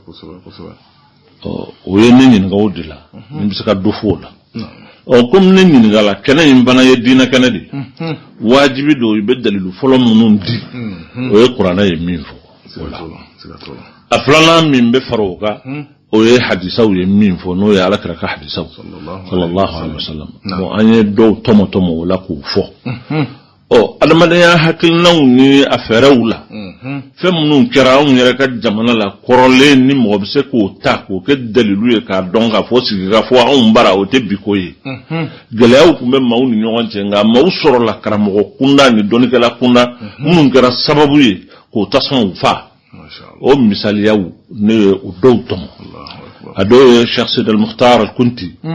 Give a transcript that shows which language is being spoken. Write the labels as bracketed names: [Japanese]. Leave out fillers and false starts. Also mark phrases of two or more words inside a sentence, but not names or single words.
[Bambara] o ye ne ɲininka o de la ni bɛ se ka dɔ fɔ o la comme ne ɲininka la kɛnɛ in fana ye diinɛ kɛnɛ de wajibi don i bɛ dalilu fɔlɔ minnu di o ye kuranɛ ye min fɔ a filanan min bɛ fara o kan o ye hadisaw ye min fɔ n'o ye alakira ka hadisaw [Arabic] صلى الله عليه وسلم [Bambara] bon an ye dɔw tɔmɔ o la k'u fɔ adamadenya hakilinaw ni a fɛɛrɛw la fɛn minnu kɛra anw yɛrɛ ka jamana la kɔrɔlen ni mɔgɔ bɛ se k'o ta k'o kɛ dalilu ye k'a dɔn k'a fɔ sigi k'a fɔ anw bara o tɛ bi ko ye gɛlɛyaw tun bɛ maaw ni ɲɔgɔn cɛ nka maaw sɔrɔla karamɔgɔ kunda ni dɔnnikɛla kunda minnu kɛra sababu ye k'o tasumaw fa o misaliyaw ne ye o dɔw tɔmɔ a dɔw ye Cheikh Sidi al-Mukhtar al-Kunti